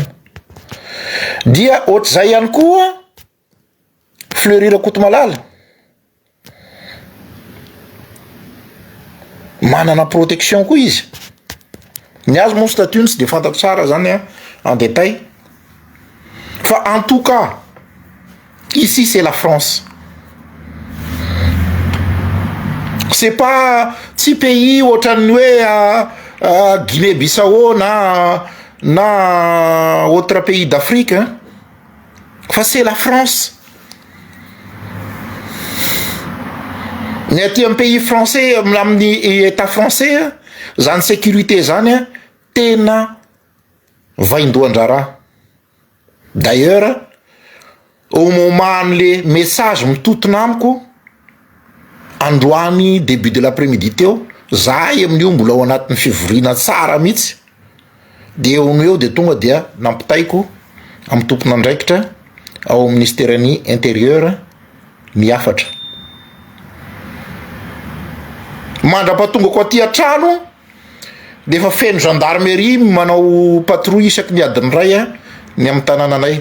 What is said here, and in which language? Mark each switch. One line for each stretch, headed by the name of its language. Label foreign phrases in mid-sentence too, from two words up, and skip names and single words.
Malagasy: Dia ohatr'izay ihany koa Fleury Kotomalala manana protection koa izy. Ny azy moa statut tsy de fantako tsara zany
French: en détail. Fa en tout cas, ici c'est la France. C'est pas petit pays
Malagasy: ohatran'ny hoe
French: Guinée-Bissau na autre pays d'Afrique hein. Fa c'est la France.
Malagasy: Ny aty amin'ny
French: pays français
Malagasy: amin'ny
French: état français
Malagasy: zany sécurité zany tena vaindohan-draharaha.
French: D'ailleurs au moment le message
Malagasy: mitotona amiko androany
French: début de l'après-midi
Malagasy: teo, zahay amin'io mbola ao anatin'ny fivoriana tsara mihitsy, de eo de tonga dia nampitaiko amin'ny tompon'andraikitra ao ministère-ny intérieur miafatra. Mandrapatonga ko aty an-trano de efa feno gendarmerie manao patrouille isaky ny adiny ray ny amin'ny tanànanay.